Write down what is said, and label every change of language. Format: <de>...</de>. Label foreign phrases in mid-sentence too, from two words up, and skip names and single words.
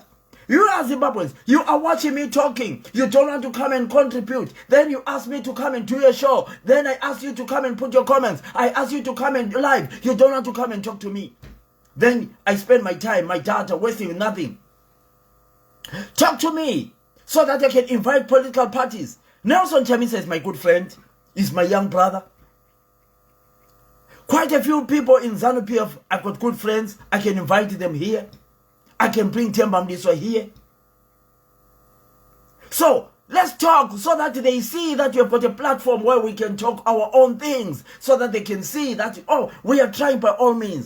<en>You are Zimbabweans, you are watching me talking. You don't want to come and contribute. Then you ask me to come and do a show. Then I ask you to come and put your comments. I ask you to come and live. You don't want to come and talk to me. Then I spend my time, my data, wasting nothing. Talk to me so that I can invite political parties. Nelson Chamisa is my good friend. He's my young brother. Quite a few people in ZANU-PF, I've got good friends. I can invite them here. I can bring Themba Mliswa here. So let's talk so that they see that we have got a platform where we can talk our own things, so that they can see that, oh, we are trying by all means.</en>